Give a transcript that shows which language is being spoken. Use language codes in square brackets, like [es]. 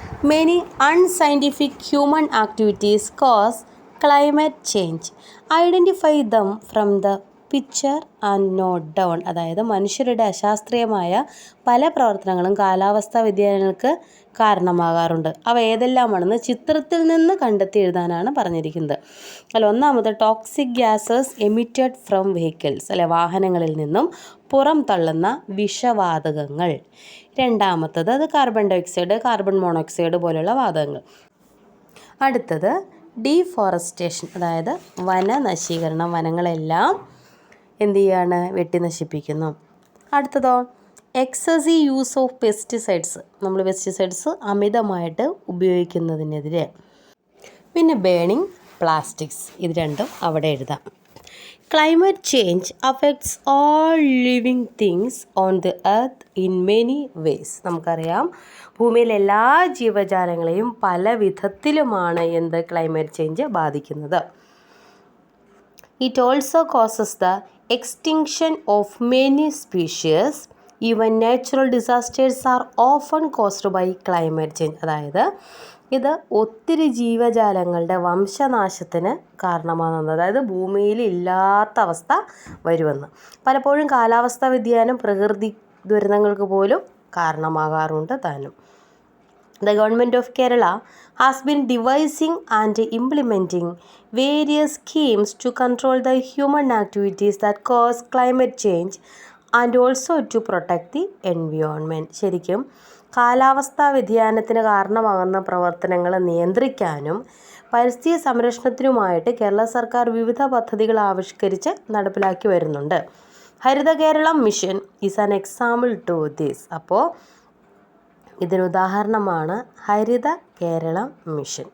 [en] Many unscientific human activities cause climate change. Identify them from the picture and note down. [ml] അതായത് മനുഷ്യരുടെ അശാസ്ത്രീയമായ പല പ്രവർത്തനങ്ങളും കാലാവസ്ഥാ വ്യതിയാനങ്ങൾക്ക് കാരണമാകാറുണ്ട്. അവ ഏതെല്ലാമാണെന്ന് ചിത്രത്തിൽ നിന്ന് കണ്ടെത്തി എഴുതാനാണ് പറഞ്ഞിരിക്കുന്നത്. അല്ല, ഒന്നാമത് [en] toxic gases emitted from vehicles, [ml] അല്ലെ, വാഹനങ്ങളിൽ നിന്നും പുറം തള്ളുന്ന വിഷവാതകങ്ങൾ. രണ്ടാമത്തത് അത് കാർബൺ ഡയോക്സൈഡ്, കാർബൺ മോണോക്സൈഡ് പോലെയുള്ള വാതകങ്ങൾ. അടുത്തത് ഡീഫോറസ്റ്റേഷൻ, അതായത് വനനശീകരണം, വനങ്ങളെല്ലാം എന്ത് ചെയ്യാണ്? വെട്ടി നശിപ്പിക്കുന്നു. അടുത്തതോ [en] excessive use of pesticides, [ml] നമ്മൾ പെസ്റ്റിസൈഡ്സ് അമിതമായിട്ട് ഉപയോഗിക്കുന്നതിനെതിരെ. പിന്നെ [en] burning plastics, [ml] ഇത് രണ്ടും അവിടെ എഴുതാം. [en] Climate change affects all living things on the earth in many ways. [ml] നമുക്കറിയാം ഭൂമിയിലെ എല്ലാ ജീവജാലങ്ങളെയും പല വിധത്തിലുമാണ് എന്ത് ക്ലൈമറ്റ് ചേഞ്ച് ബാധിക്കുന്നത്. [en] It also causes the extinction of many species. Even natural disasters are often caused by climate change. [ml] അതായത് ഇത് ഒത്തിരി ജീവജാലങ്ങളുടെ വംശനാശത്തിന് കാരണമാകുന്നത്, അതായത് ഭൂമിയിൽ ഇല്ലാത്ത അവസ്ഥ വരുമെന്ന്. പലപ്പോഴും കാലാവസ്ഥാ വ്യതിയാനം പ്രകൃതി ദുരന്തങ്ങൾക്ക് പോലും കാരണമാകാറുണ്ട് താനും. [en] The government of Kerala has been devising and implementing various schemes to control the human activities that cause climate change and also to protect the environment. [ml] ശരിക്കും കാലാവസ്ഥാ വ്യതിയാനത്തിന് കാരണമാകുന്ന പ്രവർത്തനങ്ങൾ നിയന്ത്രിക്കാനും പരിസ്ഥിതി സംരക്ഷണത്തിനുമായിട്ട് കേരള സർക്കാർ വിവിധ പദ്ധതികൾ ആവിഷ്കരിച്ച് നടപ്പിലാക്കി വരുന്നുണ്ട്. [en] Haritha Keralam mission is an example to this. [ml] അപ്പോൾ ഇതിനുദാഹരണമാണ് ഹരിത കേരളം മിഷൻ.